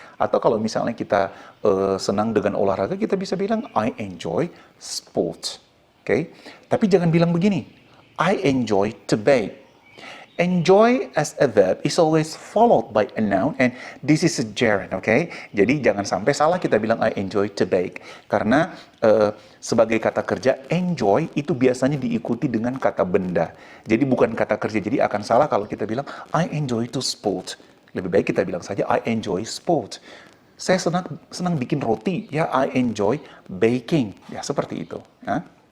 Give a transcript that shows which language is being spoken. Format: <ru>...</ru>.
<id>Atau kalau misalnya kita senang dengan olahraga, kita bisa bilang</id> <en>I enjoy sports. Okay?</en> <id>Tapi jangan bilang begini,</id> <en>I enjoy to bake. Enjoy as a verb is always followed by a noun and this is a gerund, okay?</en> <id>Jadi jangan sampai salah kita bilang</id> <en>I enjoy to bake.</en> <id>Karena sebagai kata kerja, enjoy itu biasanya diikuti dengan kata benda. Jadi bukan kata kerja, jadi akan salah kalau kita bilang</id> <en>I enjoy to sport.</en> <id>Lebih baik kita bilang saja</id> <en>I enjoy sport.</en> <id>Saya senang bikin roti, ya</id> <en>I enjoy baking.</en> <id>Ya seperti itu. Ya.</id>